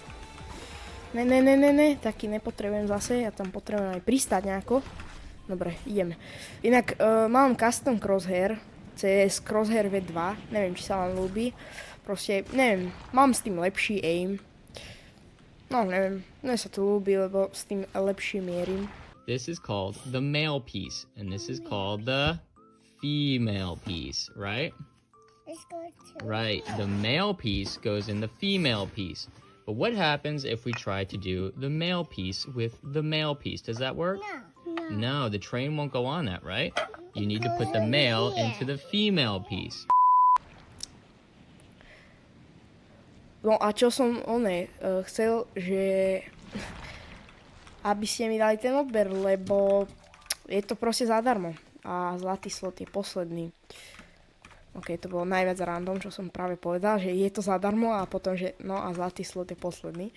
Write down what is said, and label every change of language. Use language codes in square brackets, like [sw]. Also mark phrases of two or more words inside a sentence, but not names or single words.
[sk] Ne, taký nepotrebujem zase, ja tam potrebujem aj pristáť nejako. Dobre, ideme. Inak mám [en] custom crosshair, [sk] CS Crosshair V2, neviem, či sa vám ľúbi. Proste, neviem, mám s tým lepší aim. No, neviem, mne sa to ľúbi, lebo s tým lepšie mierim. [en] This is called the male piece, and this is called the female piece, right? Right, the male piece goes in the female piece. But what happens if we try to do the male piece with the male piece? Does that work? No, the train won't go on that, right? You need to put the male into the female piece. [sk] No a čo som chcel, že aby ste mi dali ten odber, lebo je to proste zadarmo. A zlatý slot je posledný. OK, to bolo najviac random, čo som práve povedal, že je to zadarmo a potom, že no a zlatý slot je posledný.